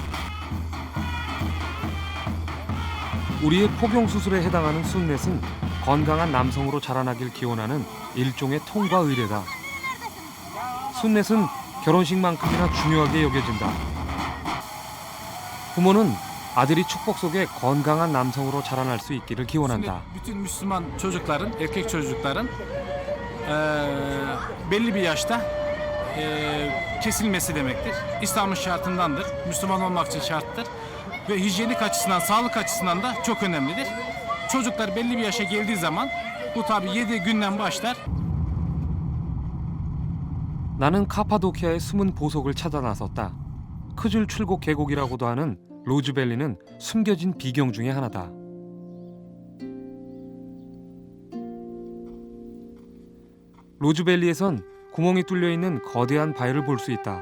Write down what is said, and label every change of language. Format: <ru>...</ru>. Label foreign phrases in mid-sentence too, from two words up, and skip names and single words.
<ko>우리의 포경 수술에 해당하는 순넷은 건강한 남성으로 자라나길 기원하는 일종의 통과 의례다. 순넷은 결혼식만큼이나 중요하게 여겨진다. 부모는 아들이 축복 속에 건강한 남성으로 자라날 수 있기를 기원한다.</ko> <tr>Bütün Müslüman çocukların, erkek çocukların belli bir yaşta kesilmesi demektir. İslam'ın şartındandır. Müslüman olmak için şarttır. Ve hijyenik açısından, sağlık açısından da çok önemlidir. Çocuklar belli bir yaşa geldiği zaman bu tabi 7 günden başlar.</tr> <ko>나는 카파도키아의 숨은 보석을 찾아 나섰다. 크줄 출곡 계곡이라고도 하는 로즈밸리는 숨겨진 비경 중에 하나다. 로즈밸리에선 구멍이 뚫려 있는 거대한 바위를 볼 수 있다.</ko>